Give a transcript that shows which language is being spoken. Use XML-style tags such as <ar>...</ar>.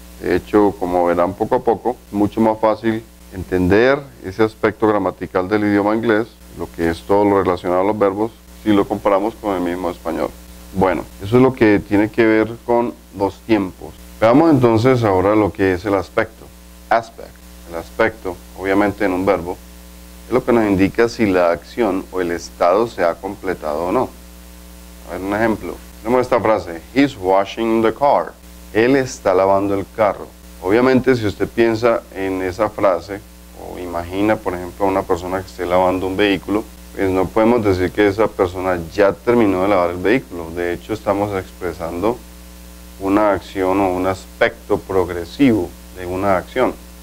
<es>De hecho, como verán poco a poco, es mucho más fácil entender ese aspecto gramatical del idioma inglés, lo que es todo lo relacionado a los verbos, si lo comparamos con el mismo español. Bueno, eso es lo que tiene que ver con los tiempos. Veamos entonces ahora lo que es el aspecto. Aspect. El aspecto, obviamente en un verbo, es lo que nos indica si la acción o el estado se ha completado o no. A ver un ejemplo. Tenemos esta frase:</es> <en>He's washing the car.</en> <es>Él está lavando el carro. Obviamente, si usted piensa en esa frase o imagina, por ejemplo, a una persona que esté lavando un vehículo, pues no podemos decir que esa persona ya terminó de lavar el vehículo. De hecho, estamos expresando una acción o un aspecto progresivo de una acción.</es>